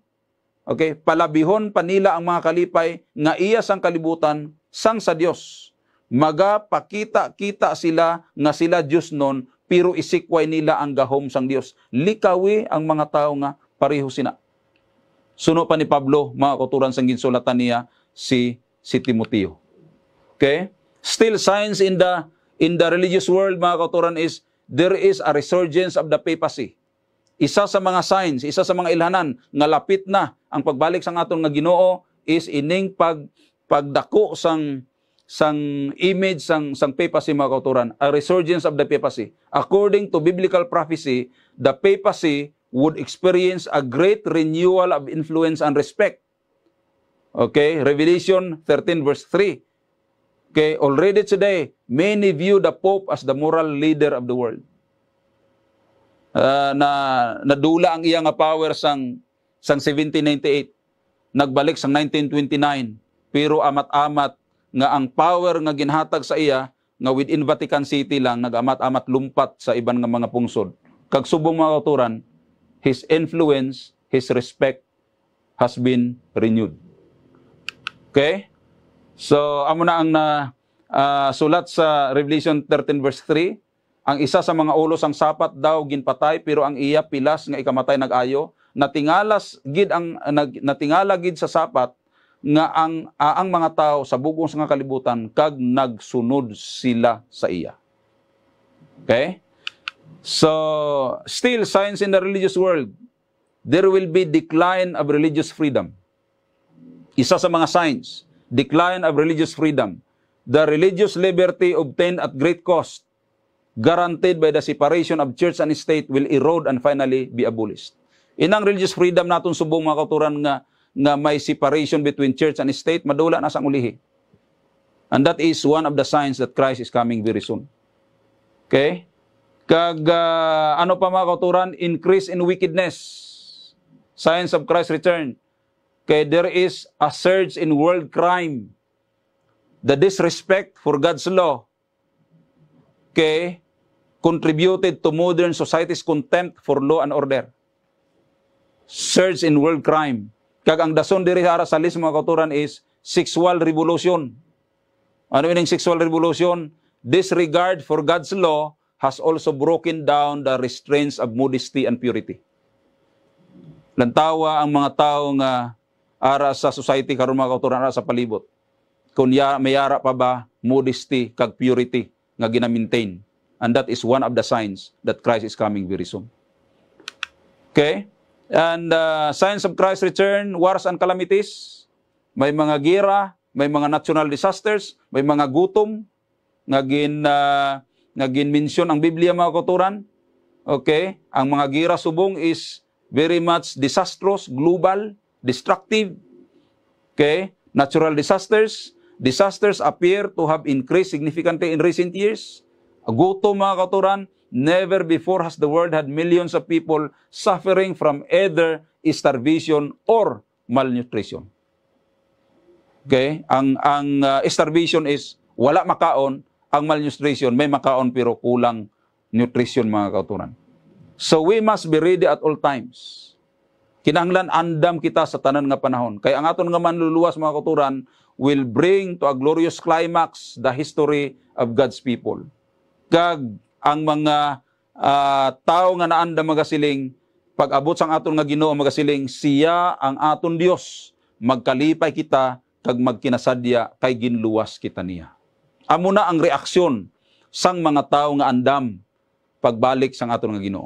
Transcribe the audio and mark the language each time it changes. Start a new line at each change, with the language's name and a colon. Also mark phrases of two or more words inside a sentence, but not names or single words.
Hiligaynon: Okay, palabihon pa nila ang mga kalipay nga iya sang kalibutan sang sa Dios. Magapakita-kita sila nga sila Dios nun, pero isikway nila ang gahom sang Dios. Likawi ang mga tao nga pareho sina. Suno pa ni Pablo, mga kauturan sang ginsulatan niya si Timoteo. Okay?
English: Still signs in the religious world,
Hiligaynon: mga kauturan,
English: is there is a resurgence of the papacy.
Hiligaynon: Isa sa mga signs, isa sa mga ilhanan nga lapit na ang pagbalik sang aton nga Ginoo is ining pagdako sang image sang papacy, mga kauturan,
English: a resurgence of the papacy. According to biblical prophecy, the papacy would experience a great renewal of influence and respect. Okay, Revelation 13:3. Okay, already today, many view the Pope as the moral leader of the world.
Hiligaynon: Nadula ang iya nga power sang 1798. Nagbalik sang 1929. pero amat-amat nga ang power nga ginhatag sa iya nga
English: within Vatican City
Hiligaynon: lang nagamat-amat lumpat sa iban nga mga pungsod. Kag subong mga kauturan,
English: his influence, his respect has been renewed. Okay? So,
Hiligaynon: amo na ang sulat sa Revelation 13 verse 3, ang isa sa mga ulos ang sapat daw ginpatay, pero ang iya pilas nga ikamatay nag-ayo, natingala gid sa sapat nga ang mga tao sa bugong nga kalibutan kag nagsunod sila sa iya. Okay?
English: So, still science in the religious world, there will be decline of religious freedom.
Hiligaynon: Isa sa mga signs,
English: decline of religious freedom. The religious liberty obtained at great cost, guaranteed by the separation of church and state, will erode and finally be abolished.
Hiligaynon: Inang
English: religious freedom
Hiligaynon: naton subong mga kauturan nga may
English: separation between church and state,
Hiligaynon: madula na sang ulihi.
English: And that is one of the signs that Christ is coming very soon.
Hiligaynon: Okay? Kag ano pa mga kauturan?
English: Increase in wickedness. Signs of Christ's return. Okay, there is a surge in world crime. The disrespect for God's law, okay, contributed to modern society's contempt for law and order. Surge in world crime.
Hiligaynon: Kag ang dason diri sa salis mga kauturan is
English: sexual revolution.
Hiligaynon: Ano ining
English: sexual revolution? Disregard for God's law has also broken down the restraints of modesty and purity.
Hiligaynon: Lantawa ang mga tao nga ara sa society karon mga kauturan ara sa palibot. Kung mayara pa ba modesty kag purity nga gina-maintain.
English: And that is one of the signs that Christ is coming very soon. Okay? And signs of Christ's return, wars and calamities,
Hiligaynon: may mga gira, may mga
English: national disasters,
Hiligaynon: may mga gutom, nga gin-mention ang Biblia mga kauturan.
English: Okay?
Hiligaynon: Ang mga gira subong
English: is very much disastrous, global, destructive. Okay? Natural disasters. Disasters appear to have increased significantly in recent years.
Hiligaynon: Gutom mga kauturan,
English: never before has the world had millions of people suffering from either starvation or malnutrition.
Hiligaynon: Okay? Ang starvation is wala makaon, ang malnutrition may makaon pero kulang nutrition mga kauturan.
English: So we must be ready at all times.
Hiligaynon: Kinahanglan andam kita sa tanan nga panahon. Kaya ang aton nga manluluwas mga kauturan
English: will bring to a glorious climax the history of God's people.
Hiligaynon: Kag ang mga tao nga naanda magasiling, pag abot sang aton nga Ginoo magasiling, siya ang aton Dios, magkalipay kita kag magkinasadya kay ginluwas kita niya. Amo na ang reaksyon sang mga tao nga andam pagbalik sang aton nga Ginoo.